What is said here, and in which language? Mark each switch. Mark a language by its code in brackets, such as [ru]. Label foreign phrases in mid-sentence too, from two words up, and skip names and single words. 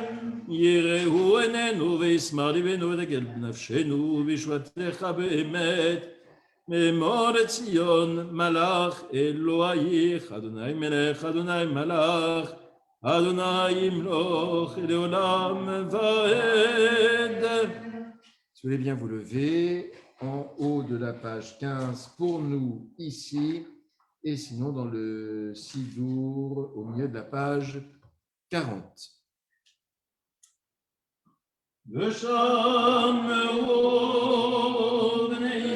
[he] יראו עינינו וישמח ליבנו ודגל בנפשנו בישועתך באמת, מאמור לציון מלך אלוהיך, אדוני מלך, אדוני מלך, אדוני ימלוך לעולם ועד. [fr] Si vous voulez bien vous lever en haut de la page 15 pour nous ici, et sinon dans le Sidour au milieu de la page 40. [he] ושמרו בני